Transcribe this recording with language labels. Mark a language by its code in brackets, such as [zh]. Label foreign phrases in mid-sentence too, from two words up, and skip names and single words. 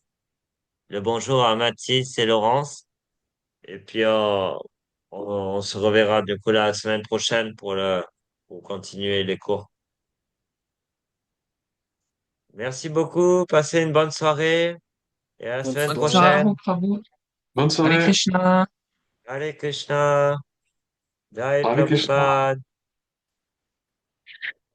[fr] Le bonjour à Mathis et Laurence. Et puis, on se reverra du coup la semaine prochaine pour continuer les cours. Merci beaucoup. Passez une bonne soirée et à la Bonne semaine Bonne soirée à soirée. vous, prochaine. Prabhu. Bonne Hare soirée. Krishna. [sa] हरे कृष्ण जय हरे कृष्ण. [fr] Prabhupada.